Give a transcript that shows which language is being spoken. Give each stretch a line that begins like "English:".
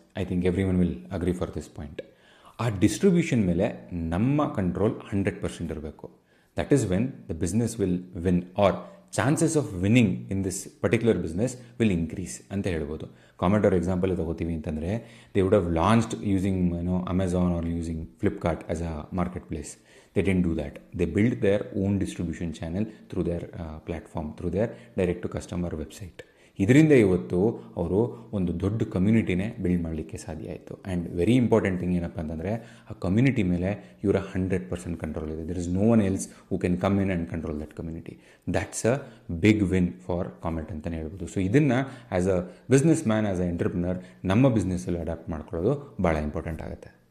English: I think everyone will agree for this point.
Kannada: ಆ distribution ಮೇಲೆ ನಮ್ಮ control 100% ಇರಬೇಕು.
English: that is when the business will win, or chances of winning in this particular business will increase
Kannada: ಅಂತ ಹೇಳ್ಬೋದು. Comet ಅವ್ರ example ತಗೋತೀವಿ ಅಂತಂದರೆ,
English: They would have launched using Amazon or using Flipkart as a marketplace. They didn't do that. They built their own distribution channel through their platform, through their direct to customer website.
Kannada: ಇದರಿಂದ ಇವತ್ತು ಅವರು ಒಂದು ದೊಡ್ಡ ಕಮ್ಯುನಿಟಿನೇ build ಮಾಡಲಿಕ್ಕೆ ಸಾಧ್ಯ ಆಯಿತು.
English: and very important thing
Kannada: ಏನಪ್ಪ ಅಂತಂದರೆ, ಆ ಕಮ್ಯುನಿಟಿ ಮೇಲೆ ಇವರ 100% ಕಂಟ್ರೋಲ್ ಇದೆ.
English: There is no one else who can come in and control that community. That's a big win for Comet
Kannada: ಅಂತಲೇ ಹೇಳ್ಬೋದು. ಸೊ ಇದನ್ನು
English: as a businessman, as a entrepreneur
Kannada: ನಮ್ಮ ಬಿಸ್ನೆಸ್ಸಲ್ಲಿ ಅಡಾಪ್ಟ್ ಮಾಡ್ಕೊಳ್ಳೋದು ಭಾಳ ಇಂಪಾರ್ಟೆಂಟ್ ಆಗುತ್ತೆ.